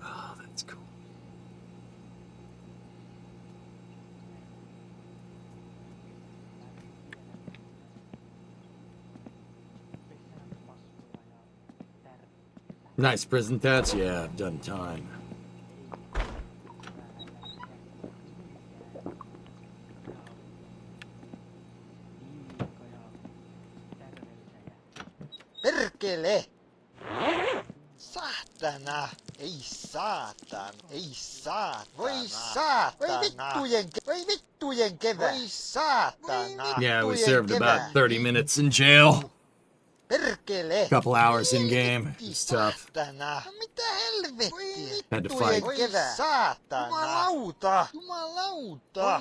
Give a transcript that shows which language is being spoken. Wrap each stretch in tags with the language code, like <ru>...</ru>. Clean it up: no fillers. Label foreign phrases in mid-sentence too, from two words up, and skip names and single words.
<en>Oh, that's cool. Nice prison tats. Yeah, I've done time.</en> <fi>Perkele! Saatana! Ei saatan! Ei saatana! Voi saatana! Voi vittujen kevät! Voi saatana!</fi> <en>Yeah, we served about 30 minutes in jail.</en> <fi>Perkele!</fi> <en>Couple hours in game. It's tough.</en> <fi>Saatana! No mitä helvettiä?</fi> <en>Had to fight.</en> <fi>Kevää! Saatana! Jumalauta! Jumalauta!</fi>